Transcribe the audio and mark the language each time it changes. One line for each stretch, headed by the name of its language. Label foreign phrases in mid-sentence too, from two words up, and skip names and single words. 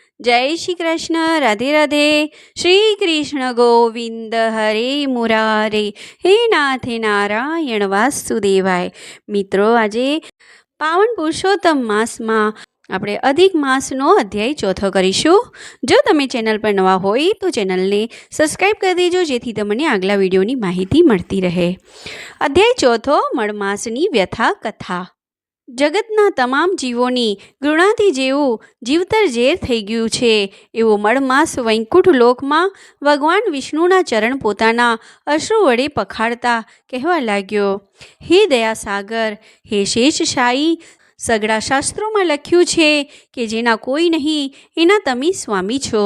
Hindi: जय श्री कृष्ण। राधे राधे।
Sanskrit: श्री कृष्ण गोविंद हरे मुरारे, हे नाथे नारायण वासुदेवाय।
Gujarati: મિત્રો, આજે પાવન પુરુષોત્તમ માસ में આપણે અધિક માસનો અધ્યાય ચોથો કરીશું। જો તમે ચેનલ પર નવા હોય તો ચેનલને સબસ્ક્રાઈબ કરી દેજો, જેથી તમને આગલા વિડીયોની માહિતી મળતી રહે। અધ્યાય ચોથો, મળમાસની વ્યથા કથા। જગતના તમામ જીવોની ઘૃણાથી જેવું જીવતર ઝેર થઈ ગયું છે, એવો મળમાસ વૈકુંઠ લોકમાં ભગવાન વિષ્ણુના ચરણ પોતાના અશ્રુ વડે પખાડતા કહેવા લાગ્યો, હે દયાસાગર, હે શેષશાહી, સગડા શાસ્ત્રોમાં લખ્યું છે કે જેના કોઈ નહીં એના તમે સ્વામી છો।